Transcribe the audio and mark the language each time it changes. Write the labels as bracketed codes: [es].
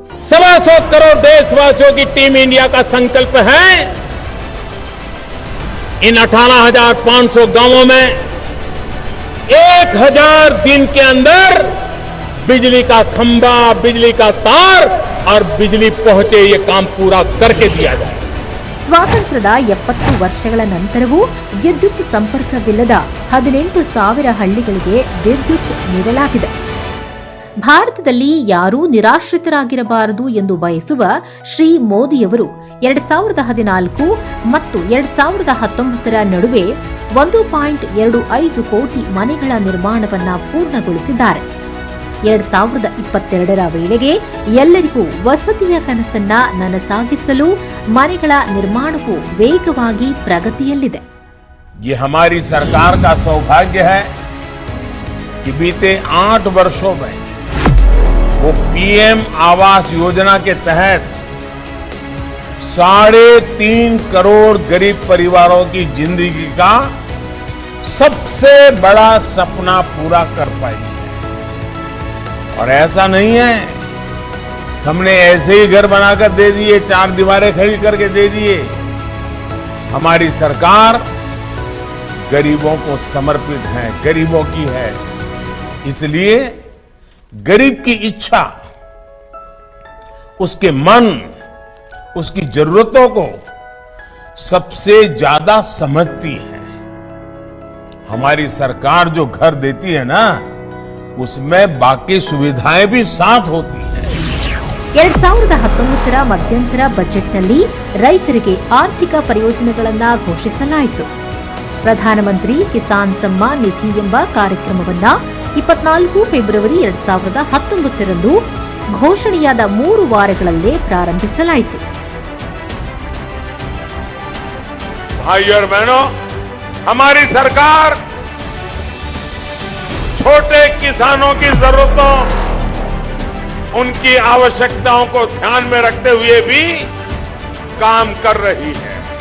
[hi] 125 करोड़ देशवासियों की team India का संकल्प है इन 18,500 गांवों में 1000 दिन के अंदर बिजली का खंभा, बिजली का तार और बिजली पहुंचे, ये काम पूरा करके दिया जाए। [kn] ಸ್ವಾತಂತ್ರ್ಯದ 70 ವರ್ಷಗಳ ನಂತರವೂ ವಿದ್ಯುತ್ ಸಂಪರ್ಕವಿಲ್ಲದ 18,000 ಹಳ್ಳಿಗಳಿಗೆ ವಿದ್ಯುತ್ ನೀಡಲಾಗಿದೆ. ಭಾರತದಲ್ಲಿ ಯಾರೂ ನಿರಾಶ್ರಿತರಾಗಿರಬಾರದು ಎಂದು ಬಯಸುವ ಶ್ರೀ ಮೋದಿಯವರು 2014 ಮತ್ತು 2019 ನಡುವೆ 1.25 ಕೋಟಿ ಮನೆಗಳ ನಿರ್ಮಾಣವನ್ನು ಪೂರ್ಣಗೊಳಿಸಿದ್ದಾರೆ. 2022 ವೇಳೆಗೆ ಎಲ್ಲರಿಗೂ ವಸತಿಯ ಕನಸನ್ನ ನನಸಾಗಿಸಲು ಮನೆಗಳ ನಿರ್ಮಾಣವು ವೇಗವಾಗಿ ಪ್ರಗತಿಯಲ್ಲಿದೆ. [hi] ये हमारी सरकार का सौभाग्य है कि बीते 8 वर्षों में वो पीएम आवास योजना के तहत 3.5 करोड़ गरीब परिवारों की जिंदगी का सबसे बड़ा सपना पूरा कर पाई है। और ऐसा नहीं है हमने ऐसे ही घर बनाकर दे दिए, 4 दीवारें खड़ी करके दे दिए। हमारी सरकार गरीबों को समर्पित है, गरीबों की है। इसलिए गरीब की इच्छा, उसके मन, उसकी जरूरतों को सबसे ज्यादा समझती है। हमारी सरकार जो घर देती है ना, उसमें बाकी सुविधाएं भी साथ होती है। [kn] 2019 ಮಧ್ಯಂತರ ಬಜೆಟ್ನಲ್ಲಿ ರೈತರಿಗೆ ಆರ್ಥಿಕ ಪ್ರಯೋಜನಗಳನ್ನು ಘೋಷಿಸಲಾಯಿತು. ಪ್ರಧಾನಮಂತ್ರಿ ಕಿಸಾನ್ ಸಮ್ಮಾನ್ ನಿಧಿ ಎಂಬ ಕಾರ್ಯಕ್ರಮವನ್ನು 24 ಫೆಬ್ರವರಿ 2019 ಘೋಷಣೆಯಾದ 3 ವಾರಗಳಲ್ಲೇ ಪ್ರಾರಂಭಿಸಲಾಯಿತು. [hi] भाइयों और बहनों, हमारी सरकार छोटे किसानों की जरूरतों, उनकी आवश्यकताओं को ध्यान में रखते हुए भी काम कर रही है।